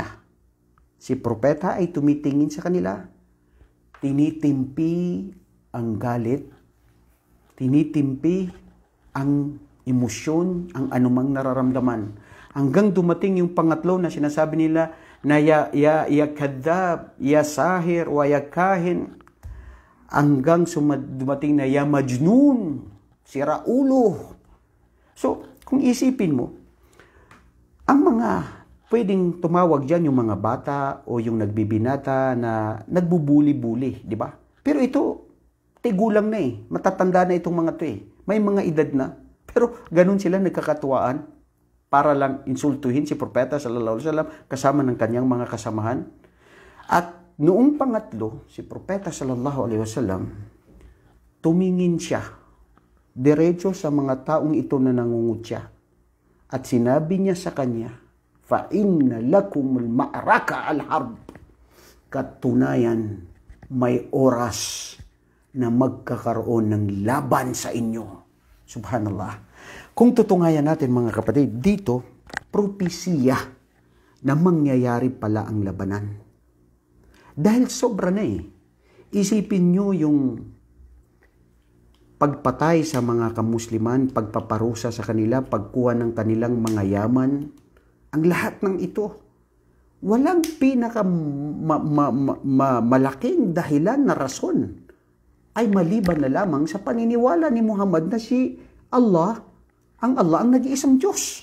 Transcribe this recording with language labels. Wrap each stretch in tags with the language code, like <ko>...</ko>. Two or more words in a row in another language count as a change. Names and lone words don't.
<tl>Si Propeta ay tumitingin sa kanila, tinitimpi ang galit, tinitimpi ang emosyon, ang anumang nararamdaman. Hanggang dumating yung pangatlo na sinasabi nila na</tl> <ar>يا كذاب يا ساحر ويا كاهن.</ar> <tl>Hanggang dumating na</tl> <ar>يا مجنون,</ar> <tl>sira ulo. So, kung isipin mo, ang mga pwedeng tumawag dyan yung mga bata o yung nagbibinata na nagbubuli-buli, di ba? Pero ito, tigulang na matatanda na itong mga to May mga edad na, pero ganun sila nagkakatuwaan para lang insultuhin si Propeta</tl> <ar>صلى الله عليه وسلم</ar> <tl>kasama ng kanyang mga kasamahan. At noong pangatlo, si Propeta</tl> <ar>صلى الله عليه وسلم,</ar> <tl>tumingin siya diretso sa mga taong ito na nangungutya. At sinabi niya sa kanya,</tl> <ar>فَإِنَّ لَكُمُ الْمَعْرَكَ الْحَرْبِ.</ar> <tl>Katunayan, may oras na magkakaroon ng laban sa inyo. Subhanallah. Kung tutungayan natin mga kapatid, dito, propesiya na mangyayari pala ang labanan. Dahil sobra na Isipin nyo yung pagpatay sa mga kamusliman, pagpaparusa sa kanila, pagkuha ng kanilang mga yaman, ang lahat ng ito, walang malaking dahilan na rason ay maliban na lamang sa paniniwala ni Muhammad na si Allah, ang nag-iisang Diyos.</tl>